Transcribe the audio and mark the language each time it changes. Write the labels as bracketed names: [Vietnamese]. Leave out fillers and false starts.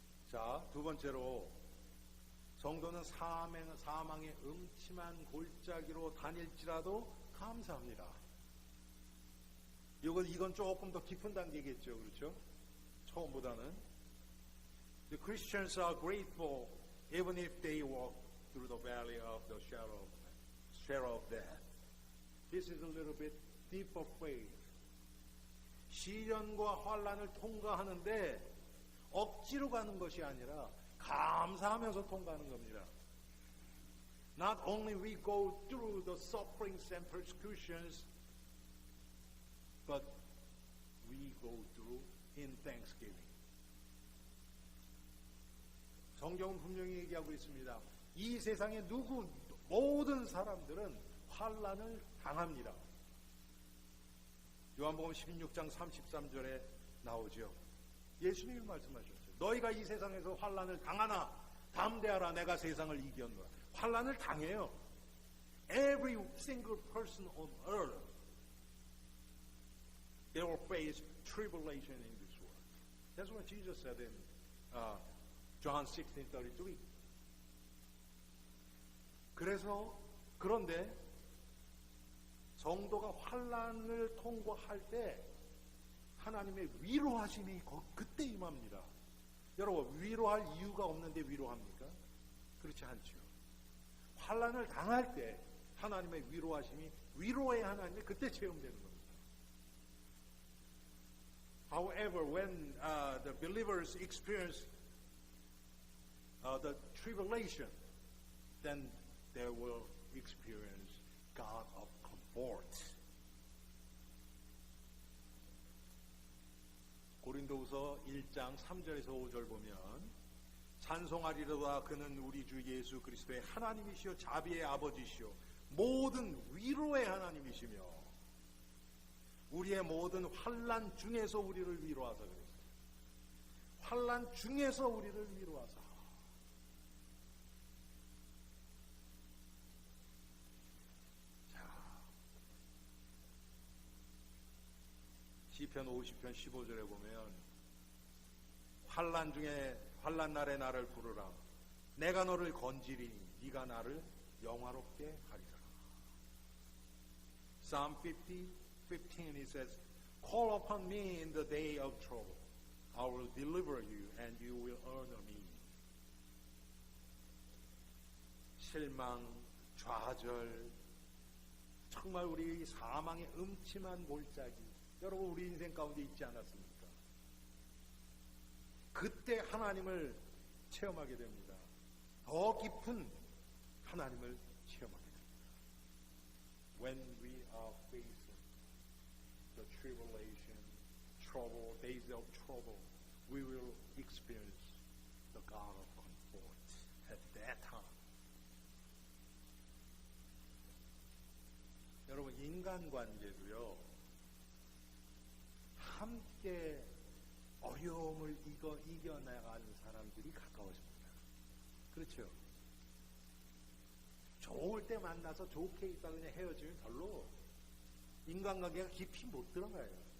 [Korean] 자, 두 번째로 성도는 사망의 음침한 골짜기로 다닐지라도 감사합니다. 이건 조금 더 깊은 단계겠죠, 그렇죠? 처음보다는. [English] The Christians are grateful even if they walk through the valley of the shadow of death. This is a little bit deeper faith. [Korean] 시련과 환난을 통과하는데 억지로 가는 것이 아니라 감사하면서 통과하는 겁니다. [English] Not only we go through the sufferings and persecutions, but we go through in thanksgiving. [Korean] 성경은 분명히 얘기하고 있습니다. 이 세상의 모든 사람들은 환난을 당합니다. 요한복음 16장 33절에 나오죠. 예수님이 말씀하셨죠. 너희가 이 세상에서 환난을 당하나 담대하라, 내가 세상을 이겼노라. 환난을 당해요. [English] Every single person on earth, they will face tribulation in this world. That's what Jesus said in John 16:33. [Korean] 그런데 성도가 환난을 통과할 때 하나님의 위로하심이 그때 임합니다. 여러분, 위로할 이유가 없는데 위로합니까? 그렇지 않죠. 환난을 당할 때 하나님의 위로하심이, 위로의 하나님이 그때 체험되는 겁니다. [English] However, when the believers experience the tribulation, then they will experience God of comfort. [Korean] 고린도후서 1장 3절에서 5절 보면 찬송하리로다 그는 우리 주 예수 그리스도의 하나님이시요 자비의 아버지시요 모든 위로의 하나님이시며 우리의 모든 환난 중에서 우리를 위로하사 그랬어요. 환난 중에서 우리를 위로하사. 시편 50편 15절에 보면 환난 날에 나를 부르라 내가 너를 건지리니 네가 나를 영화롭게 하리라. [English] Psalm 50:15 it says, Call upon me in the day of trouble. I will deliver you and you will honor me. [Korean] 실망, 좌절, 정말 우리 사망의 음침한 골짜기 여러분 우리 인생 가운데 있지 않았습니까? 그때 하나님을 체험하게 됩니다. 더 깊은 하나님을 체험하게 됩니다. [English] When we are facing the tribulation, trouble, days of trouble, we will experience the God of comfort at that time. [Korean] 여러분 인간관계도요. 함께 어려움을 이겨나가는 사람들이 가까워집니다. 그렇죠? 좋을 때 만나서 좋게 있다 그냥 헤어지면 별로 인간관계가 깊이 못 들어가요.